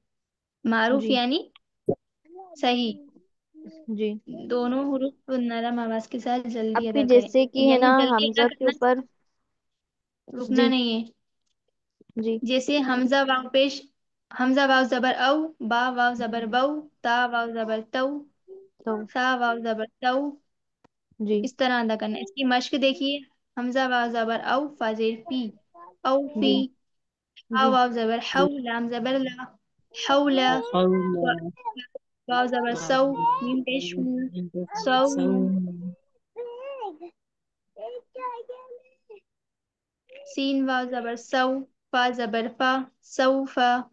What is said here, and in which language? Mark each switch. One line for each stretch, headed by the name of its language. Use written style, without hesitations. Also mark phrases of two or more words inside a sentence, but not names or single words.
Urdu: मारूफ जी। यानी सही। जी دونوں حروف نرم آواز کے ساتھ جلدی अपी ادا کریں, جیسے کہ ہے यानी ना, جلدی ادا ہمزہ کے करना, ऊपर। रुकना जी। نہیں ہے. जी। جیسے ہمزہ واو پیش، ہمزہ واو زبر او، با واو زبر بو، تا واو زبر تو, तो ثا واو زبر تو, जी। اس طرح ادا کرنا ہے. اس کی مشق دیکھیے، ہمزہ واو زبر او، فازیر پی، او فی, जी। हा जी। واو زبر ہو، لام زبر لا، ہولا، وا- واو زبر سو، میم پیش ہوں، سو، سین واو زبر سو، فا زبر فا، سوفا.